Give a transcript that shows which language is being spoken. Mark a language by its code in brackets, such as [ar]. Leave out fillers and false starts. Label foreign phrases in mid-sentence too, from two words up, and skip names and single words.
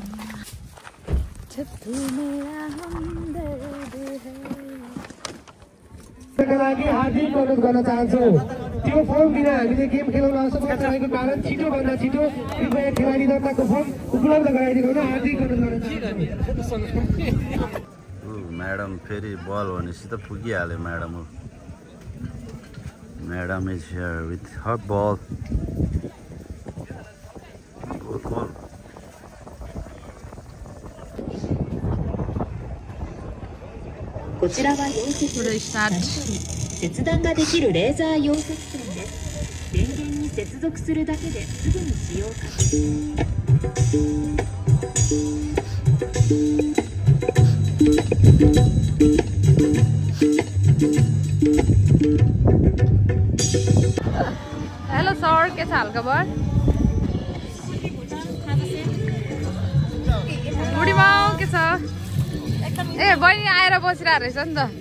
[ne] लागि हार्दिक अनुरोध गर्न चाहन्छु त्यो फर्म बिना हामीले गेम खेलाउन असमर्थ रहेको कारण छिटोभन्दा छिटो कृपया खेलाडी दर्ताको फर्म उपलब्ध गराइदिनु हुन हार्दिक अनुरोध गर्न चाहन्छु म्याडम फेरि बल भनेपछि त पुगिहाल्यो म्याडम हो [en] madam is here with her ball [ja] こちらは溶接切断ができるレーザー溶接線です。電源に接続するだけですぐに使用可能。 [ne] हेलो सर के छ हालखबर बुढीमा के छ ए बहिनी आएर बसिरहेको रहेछ नि त